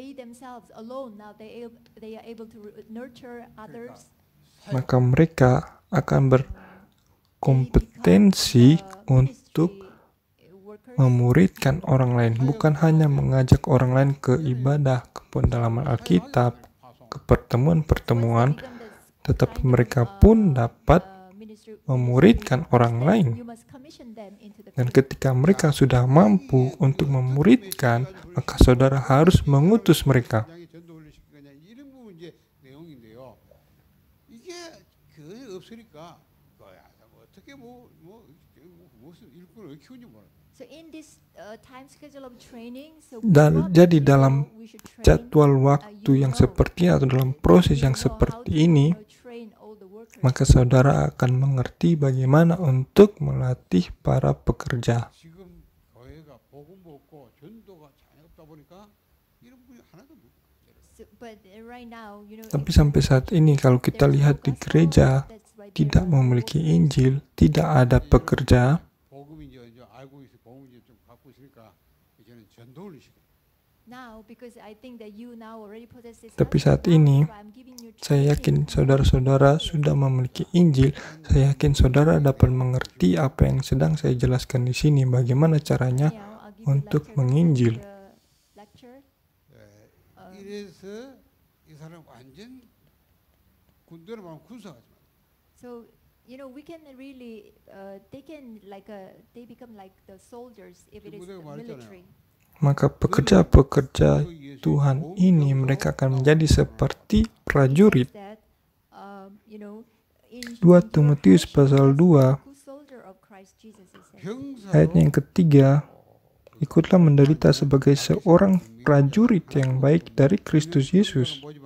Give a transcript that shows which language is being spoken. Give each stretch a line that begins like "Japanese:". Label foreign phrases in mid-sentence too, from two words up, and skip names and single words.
Indonesian: Maka mereka akan berkompetensi untuk memuridkan orang lain, bukan hanya mengajak orang lain ke ibadah, ke pendalaman Alkitab, ke pertemuan-pertemuan, tetapi mereka pun dapat memuridkan orang lain. Dan ketika mereka sudah mampu untuk memuridkan, maka saudara harus mengutus mereka.
Korean: 이런 부분 이제 내용인데요. 이게 거의 없으니까 어떻게 무슨 일꾼을 키우는지 몰라.
English: So in this time schedule of training, so
Indonesian: Dan jadi dalam jadwal waktu yang seperti atau dalam proses yang seperti ini, maka saudara akan mengerti bagaimana untuk melatih para pekerja.
Korean: 지금 교회가 복음도 없고 전도가 전혀 없다 보니까 이런 분이 하나도 없어요.
Indonesian: Tapi sampai saat ini kalau kita lihat di gereja tidak memiliki Injil, tidak ada pekerja,
Korean: 복음이 이제 알고 있어, 복음이 좀 갖고 있으니까 이제는 전도를 시켜.
Indonesian: tapi saat ini saya yakin saudara-saudara sudah memiliki Injil. Saya yakin saudara dapat mengerti apa yang sedang saya jelaskan di sini, bagaimana caranya untuk menginjil.
Korean: 이래서 이 사람 완전 군대로 말하면 군사가지.
English: So we can really they become like the soldiers if it is the military.
Indonesian: Maka pekerja-pekerja Tuhan ini mereka akan menjadi seperti prajurit. 2 Timotius pasal 2 ayat yang ketiga, ikutlah menderita sebagai seorang prajurit yang baik dari Kristus Yesus.